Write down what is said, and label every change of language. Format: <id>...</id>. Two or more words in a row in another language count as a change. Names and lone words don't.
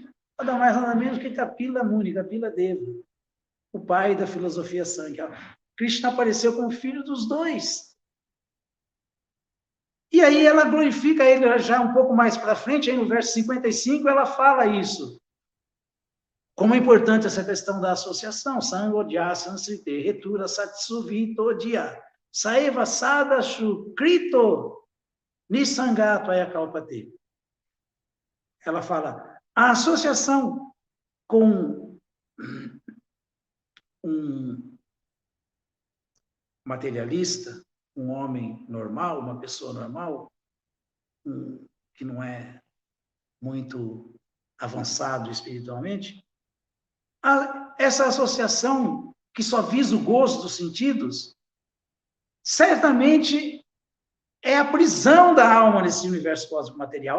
<pt>Nada mais, nada menos que Kapila Muni, Kapila Deva, o pai da filosofia Sankhya. Krishna apareceu como filho dos dois. E aí ela glorifica ele já um pouco mais para frente, aí no verso 55, ela fala isso. Como é importante essa questão da associação.</pt> <sa>Sangodya Sansrite Retura Satsuvito Dia Saeva Sada Shukrito Nisangato Ayakalpate.</sa> <pt>Ela fala, a associação com um materialista, um homem normal, uma pessoa normal, que não é muito avançado espiritualmente, essa associação que só visa o gozo dos sentidos, certamente é a prisão da alma nesse universo cósmico material.</pt>